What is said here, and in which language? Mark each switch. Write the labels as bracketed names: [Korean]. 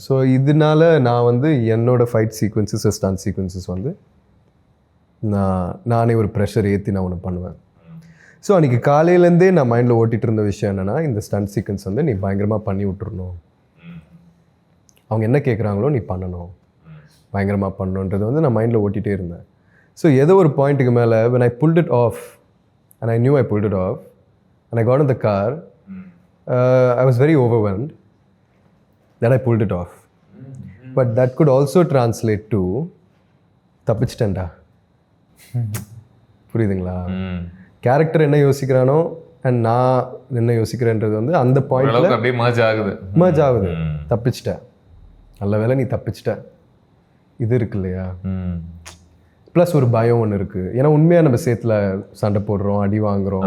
[Tamil] So இதனால நான் வந்து என்னோடய ஃபைட் சீக்வன்சஸ், ஸ்டண்ட் சீக்வன்சஸ் வந்து நானே ஒரு ப்ரெஷர் ஏற்றி நான் ஒன்று பண்ணுவேன். ஸோ அன்றைக்கி காலையிலேருந்தே நான் மைண்டில் ஓட்டிகிட்டு இருந்த விஷயம் என்னென்னா, இந்த ஸ்டண்ட் சீக்வன்ஸ் வந்து நீ பயங்கரமாக பண்ணி விட்டுறணும், அவங்க என்ன கேட்குறாங்களோ நீ பண்ணணும், பயங்கரமாக பண்ணணுன்றது வந்து நான் மைண்டில் ஓட்டிகிட்டே இருந்தேன். [English] so [Tamil] ஏதோ ஒரு பாயிண்ட்டுக்கு மேலே [English] when I pulled it off, and I knew I pulled it off, and I got in the car, I was very overwhelmed that I pulled it off. But that could also translate to [Tamil] தப்பிச்சிட்டேன்டா. புரியுதுங்களா? Character என்ன யோசிக்கிறானோ and நான் என்ன யோசிக்கிறேன்றது வந்து அந்த பாயிண்ட்ல அப்படியே merge ஆகுது. தப்பிச்சிட்ட, நல்ல வேளை நீ தப்பிச்சிட்ட. இது இருக்கு இல்லையா, ப்ளஸ் ஒரு பயம் ஒன்று இருக்குது. ஏன்னா உண்மையாக நம்ம சேத்துல சண்டை போடுறோம், அடி வாங்குறோம்.